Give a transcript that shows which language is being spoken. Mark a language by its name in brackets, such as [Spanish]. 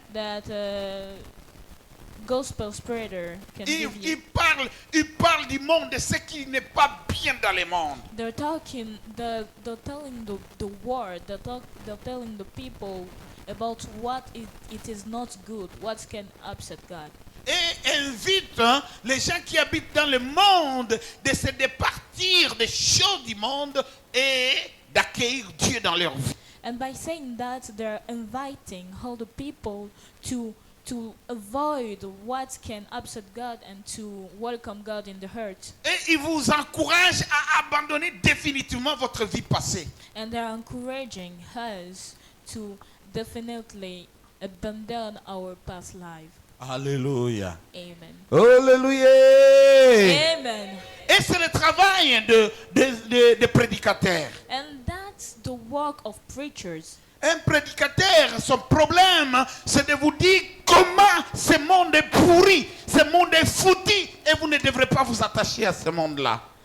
[English] that gospel spreader can give you. [French] ils parlent du monde, de ce qui n'est pas bien dans le monde. [English] They're telling the world, they're telling the people about what it is not good, what can upset God. [French] Et invite les gens qui habitent dans le monde de se départir des choses du monde et d'accueillir Dieu dans leur vie. [English] And by saying that, they're inviting all the people to avoid what can upset God and to welcome God in the heart. [French] Et ils vous encouragent à abandonner définitivement votre vie passée. [English] And they're encouraging us to definitely abandon our past life. Alléluia. Amen. Alléluia. Amen. [French] Et c'est le travail de prédicateurs. [English] And that's the work of preachers. [French] Un prédicateur, son problème, c'est de vous dire comment ce monde est pourri, ce monde est foutu, et vous ne devrez pas vous attacher à ce monde-là.